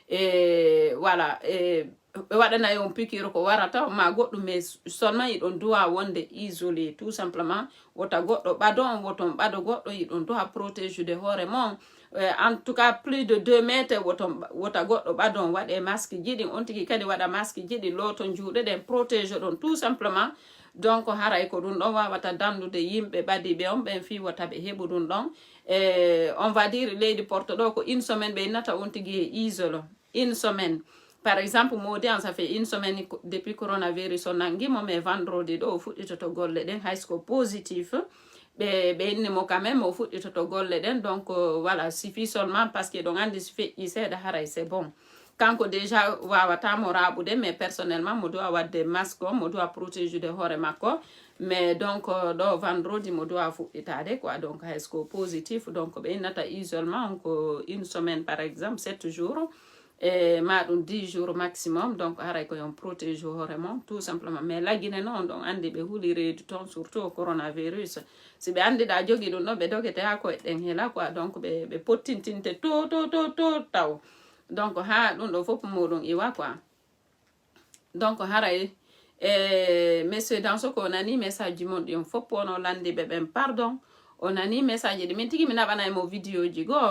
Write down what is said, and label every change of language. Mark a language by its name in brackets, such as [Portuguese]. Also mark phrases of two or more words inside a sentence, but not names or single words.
[Fula] voilà ɓe waɗanayi on piqûre ko warata ma goɗɗum [French] mais seulement [Fula] iɗon duwa wonde isolé [French] tout simplement [Fula] wota goɗɗo ɓado on woton ɓado goɗɗo iɗon duwa protége de hoore mon [French] en tout cas plus de 2 mètres [Fula] wota goɗɗo ɓadon waɗe masque jiɗin on tigi kadi waɗa masque jiɗi looton juuɗe ɗen protège ɗon [French] tout simplement [Fula] donc haray ko ɗum ɗon wawata dandude yimɓe ɓadiɓe on ɓen fi wata ɓe heɓu ɗum ɗon [French] on va dire [Fula] leydi porte ɗo ko 1 semaine ɓe innata on tigi e isolo [French] 1 semaine par exemple [Fula] modi an [French] ça fait 1 semaine depuis coronavirus [Fula] o nangimo mais vendredi ɗo o fuɗɗitoto golle ɗen haysko positif ɓe innimo [French] quand même [Fula] o fuɗɗitoto golle ɗen [French] donc voilà suffit seulement parce que [Fula] ɗon andi so feƴƴi seeɗa haray [French] c'est bon [Fula] kanko déjà wawatamo raɓude mais personnellement mo dowa wadde masque o mo dowa protéjude hoore makko mais donc ɗo vendredi mo dowa fuɗɗitade quoi donc haysko positif donc ɓe innata isolement ko [French] 1 semaine par exemple 7 jours [Fula] maɗum [French] 10 jours maximum donc [Fula] haray ko yon protège hoore mon [French] tout simplement mais [Fula] laggine noon ɗon andi ɓe huuli reedu toon surtout coronavirus si ɓe andi ɗa jogi ɗum ɗo ɓe dogete ha koye ɗen hela quoi donc ɓe pottintinte to taw donc ha ɗum ɗo fof muɗum iwa quoi donc haray monsieur Danso ko nani message ji mon ɗin fof wono landiɓe ɓen pardon o nani message ɗi min tigi mi naɓanaymo vidéo ji goo